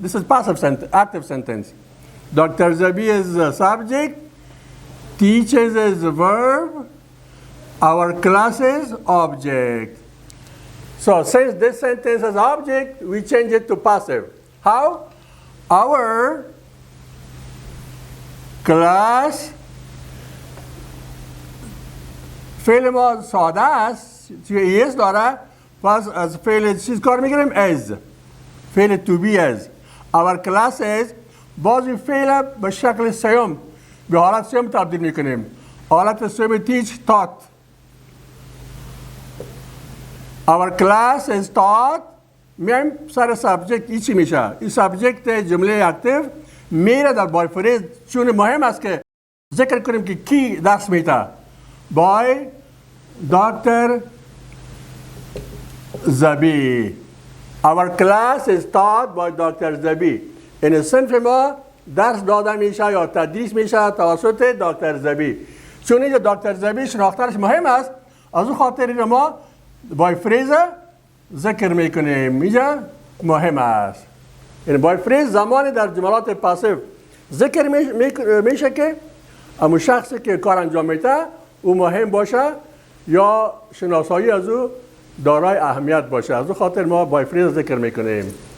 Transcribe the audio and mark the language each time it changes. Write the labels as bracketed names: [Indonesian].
[English] This is passive sentence, active sentence. Dr. Zabi is subject. Teaches is the verb. Our class is object. So since this sentence has object, we change it to passive. How? Our class [Persian] فعل ما ساده است توی ایس داره پس از فعل چیز کار میگیریم از فعل [English] to be as our class is [Persian] باز این فعل به شکل سیوم به حالت سیوم تبدیل میکنیم حالت سیوم [English] teach taught our class is taught [Persian] میایم سر سابجکت ای چی میشه این سابجکت جمله اکتیو میره در بای فریز چون مهم است که ذکر کنیم که کی درس میده [English] by Dr. Zabi. Our class is taught by Dr. Zabi. [Persian] این صنف ما درس داده میشه یا تدریس میشه توسط دکتر زبی. چون اینجا دکتر زبی شناختنش مهم است از اون خاطر ما بای فریز ذکر میکنیم اینجا مهم است. این بای فریز زمانی در جملات پاسیو ذکر میشه که اما شخصی که کار انجام میده او مهم باشه یا شناسایی از او دارای اهمیت باشه از او خاطر ما بای فریز ذکر میکنیم.